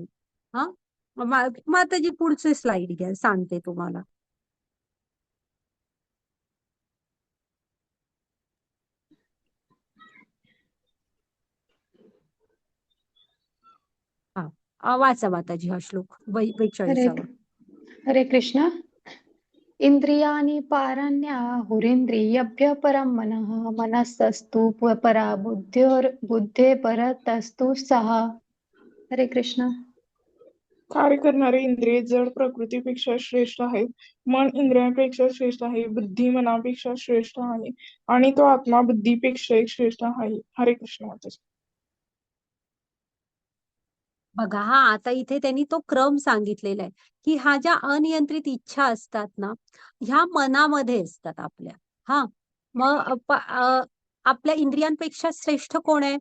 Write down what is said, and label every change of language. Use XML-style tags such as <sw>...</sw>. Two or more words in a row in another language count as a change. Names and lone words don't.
<mr>हा माताजी पुढचे स्लाइड घ्या, सांगते तुम्हाला. वाचा माताजी हा श्लोक हरे 42. हरे कृष्ण.</mr> <sa>इंद्रियाणि पारण्याहुरिन्द्रियभ्यः परं मनः, मनस्तस्तु परा बुद्धे परतस्तु सः.</sa> <mr>हरे कृष्ण. कार्य करणारे इंद्रिय जड प्रकृतीपेक्षा श्रेष्ठ आहेत. मन इंद्रियांपेक्षा श्रेष्ठ आहे. बुद्धी मनापेक्षा श्रेष्ठ आहे. आणि तो आत्मा बुद्धीपेक्षा श्रेष्ठ आहे. हरे कृष्ण माताजी. बघा हा आता इथे त्यांनी तो क्रम सांगितलेला आहे की ह्या ज्या अनियंत्रित इच्छा असतात ना ह्या मनामध्ये असतात आपल्या. हा मग आपल्या इंद्रियांपेक्षा श्रेष्ठ कोण आहे?</mr>